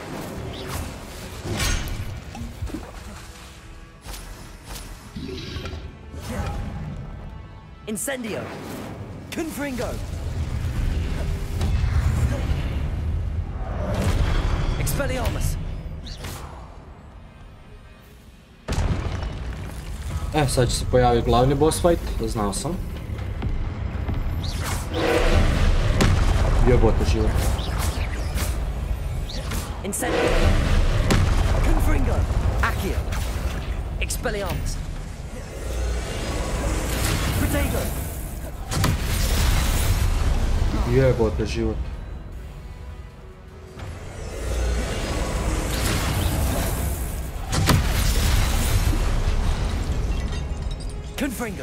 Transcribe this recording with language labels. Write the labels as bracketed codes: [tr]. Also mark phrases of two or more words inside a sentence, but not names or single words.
[hr] Incendio! Confringo! Expelliarmus! Sad će se pojaviti glavni [en] boss fight, [hr] znao sam. Jebote život. Incendio! Confringo! Accio! Expelliarmus! Protego! Jebote život. Confringo!